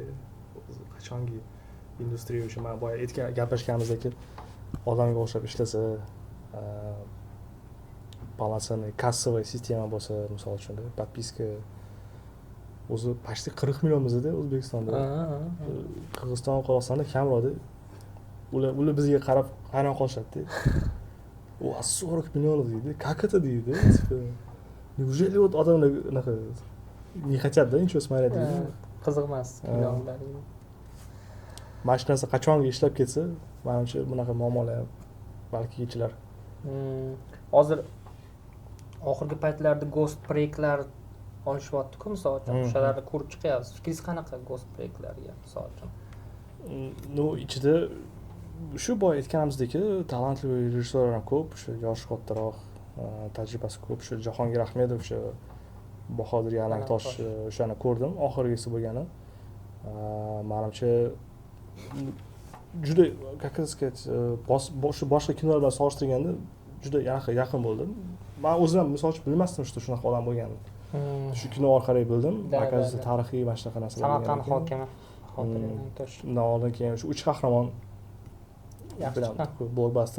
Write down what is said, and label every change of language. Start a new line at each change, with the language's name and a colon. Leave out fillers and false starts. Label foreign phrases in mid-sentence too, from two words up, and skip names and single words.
Uzbek: O'zi qachonki industriya o'sha men boya gaplashganimizdek odamga o'xshab ishlasa, полноценный kassовый sistema bo'lsa, misol uchun подписка o'zi почти 40 million bizda O'zbekistonda. Qirg'iziston, Qozog'istonda kamroqda. Ular bizga qarab hayron qolishadi. U 40 million deydi.
Russian: Как это deydi? Неужели вот
Uzbek: odamlar unaqa
Russian: не хотят, да, ничего смотреть deydi.
Uzbek: Qiziq emas kinolar. Mana shu narsa qachonga ishlab ketsa, menimcha bunaqa muammolar balki yechilar. Hozir oxirgi paytlarda ghost breaklar olishyapti-ku, misol uchun o'shalarni ko'rib chiqyapsiz. Fikringiz qanaqa ghost breaklarga, misol uchun? Ну, ichida shu boya aytganimizdek, talantli rejissyorlar ham ko'p, o'sha yosh kattaroq, tajribasi ko'p, o'sha Jahongir Ahmedov, o'sha Bahodir Yalangtosh, o'shani ko'rdim, oxirgisi bo'lgani. Menimcha juda,
Russian: как сказать,
Uzbek: boshqa kinolar bilan solishtirganda juda yaqin bo'ldi. Men o'zim ham misol uchun bilmasdim shunaqa odam bo'lganini. Shu kino orqali bildim. Markazda tarixiy mana shunaqa narsalar. Samarqand hokimi Bahodir Yalangtosh. Undan oldin keyin shu 3 qahramon bilan blockbuster.